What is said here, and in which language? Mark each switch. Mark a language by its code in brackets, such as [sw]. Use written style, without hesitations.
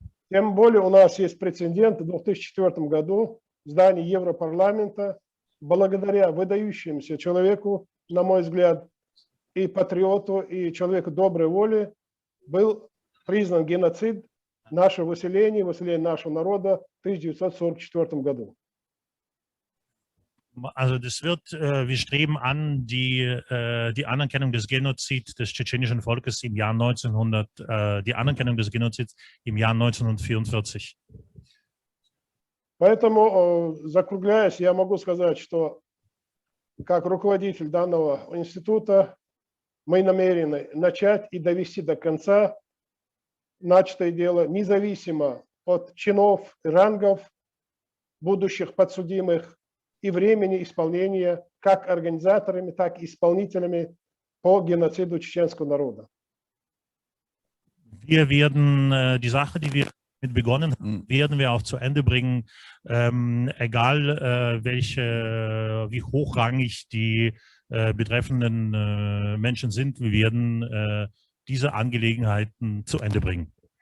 [ru] Тем более у нас есть прецедент. В 2004 году в здании Европарламента, благодаря выдающемуся человеку, на мой взгляд, и патриоту, и человеку доброй воли, был признан геноцид наше выселение нашего народа в 1944 году. [de] Also das wird, wir streben an die Anerkennung des Genozids des tschetschenischen Volkes im Jahr die Anerkennung des Genozids im Jahr 1944. [ru] Поэтому, закругляясь, я могу сказать, что как руководитель данного института мы намерены начать и довести до конца начатое дело, независимо от чинов и рангов будущих подсудимых и времени исполнения как организаторами, так и исполнителями по геноциду чеченского народа. [de] Wir werden die Sache, die wir mit begonnen haben, werden wir auch zu Ende bringen, egal wie hochrangig die betreffenden Menschen sind. Wir werden diese Angelegenheiten zu Ende bringen.